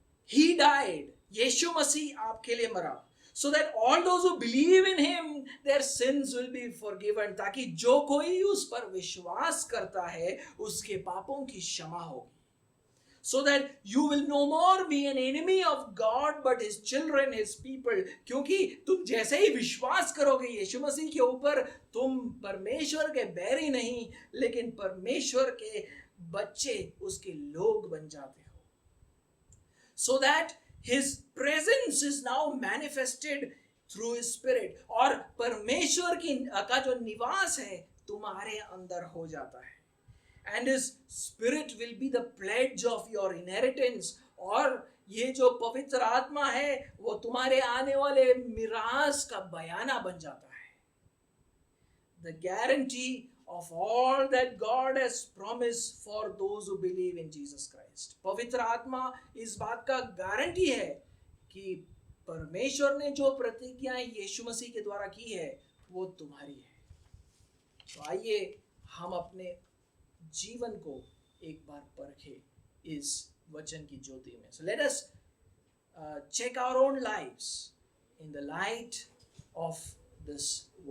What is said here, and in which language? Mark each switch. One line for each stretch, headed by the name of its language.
English: He died.
Hindi: यीशु मसीह आपके लिए मरा,
English: so that all those who believe in him, their sins will be forgiven.
Hindi: ताकि जो कोई उस पर विश्वास करता है उसके पापों की क्षमा होगी.
English: So that you will no more be an enemy of God but his children, his people.
Hindi: क्योंकि तुम जैसे ही विश्वास करोगे यीशु मसीह के ऊपर, तुम परमेश्वर के बैरी नहीं लेकिन परमेश्वर के बच्चे, उसके लोग बन जाते हो.
English: So that his presence is now manifested through his spirit.
Hindi: और परमेश्वर का जो निवास है तुम्हारे अंदर हो जाता है.
English: And his spirit will be the pledge of your inheritance.
Hindi: और ये जो पवित्र आत्मा है वो तुम्हारे आने वाले मिरास का बयाना बन जाता है.
English: The guarantee of all that God has promised for those who believe in Jesus Christ.
Hindi: पवित्र आत्मा इस बात का गारंटी है कि परमेश्वर ने जो प्रतिज्ञाएं यीशु मसीह के द्वारा की है वो तुम्हारी है। तो आइए हम अपने जीवन को एक बार परखें इस वचन की ज्योति में।
English: So let us check our own lives in the light of this